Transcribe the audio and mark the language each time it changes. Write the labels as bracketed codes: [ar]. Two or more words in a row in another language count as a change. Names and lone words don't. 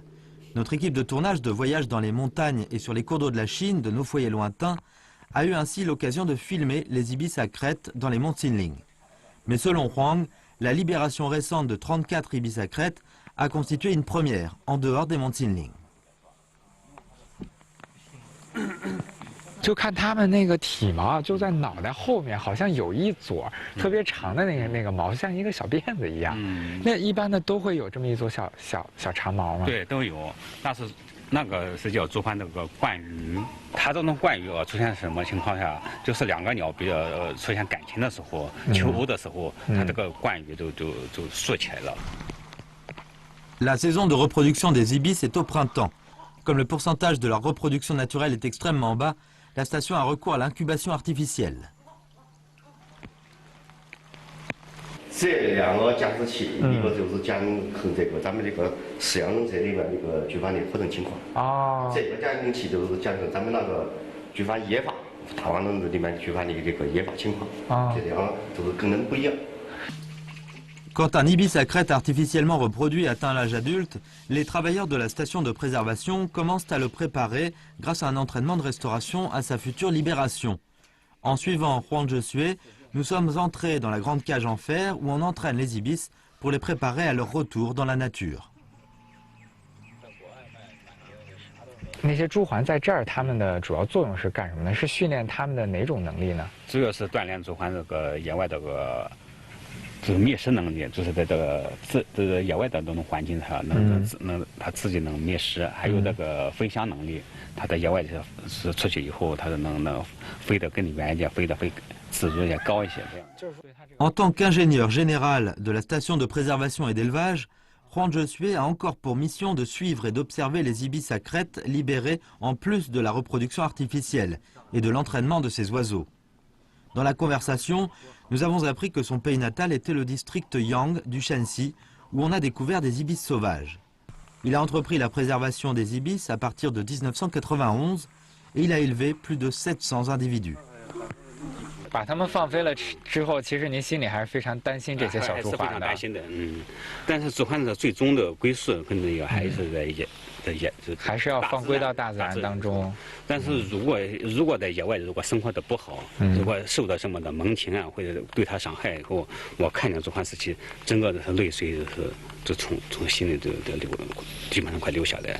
[fr] Notre équipe de tournage de voyage dans les montagnes et sur les cours d'eau de la Chine, de nos foyers lointains, a eu ainsi l'occasion de filmer les ibis à crête dans les monts Qinling. Mais selon Huang, la libération récente de 34 ibis à crête a constitué une première en dehors des monts Qinling. [zh] 就看它们那个体毛，就在脑袋后面，好像有一撮特别长的那个毛，像一个小辫子一样。那一般的都会有这么一撮小长毛吗？对，都有。但是那个是叫朱鹮那个冠羽，它这种冠羽出现什么情况下？就是两个鸟比较出现感情的时候，求偶的时候，它这个冠羽就竖起来了。 [fr] La saison de reproduction des ibis est au printemps. Comme le pourcentage de leur reproduction naturelle est extrêmement bas, la station a recours à l'incubation artificielle. [zh] 这两个监视器，一个就是监控这个咱们这个饲养这里面那个菊花的活动情况。哦。这个监控器就是监控咱们那个菊花野发，大王笼子里面菊花的这个野发情况。哦。这两个就是功能不一样。 [fr] Quand un ibis à crête artificiellement reproduit atteint l'âge adulte, les travailleurs de la station de préservation commencent à le préparer grâce à un entraînement de restauration à sa future libération. En suivant Juan Josué, nous sommes entrés dans la grande cage en fer où on entraîne les ibis pour les préparer à leur retour dans la nature. [zh] 那些朱鹮在这儿，它们的主要作用是干什么呢？是训练它们的哪种能力呢？主要是锻炼朱鹮这个野外这个。 就是觅食能力，就是在这个野外的这种环境下，它自己能觅食，还有这个飞翔能力。它在野外是出去以后，它能飞得更远一点，飞自如也高一些。这样。 [fr] En tant qu'ingénieur général de la station de préservation et d'élevage, Juan Josué a encore pour mission de suivre et d'observer les ibis à crête libérés en plus de la reproduction artificielle et de l'entraînement de ces oiseaux. Dans la conversation, nous avons appris que son pays natal était le district Yang du Shanxi, où on a découvert des ibis sauvages. Il a entrepris la préservation des ibis à partir de 1991 et il a élevé plus de 700 individus. [zh] 把它们放飞了之后，其实您心里还是非常担心这些小朱鹮的。非常担心的，但是朱鹮的最终的归宿可能也还是在还是要放归到大自然当中。但是如果在野外如果生活的不好，如果受到什么的猛禽啊或者对它伤害以后，我看见朱鹮时期，整个的泪水就从心里就流，基本上快流下来。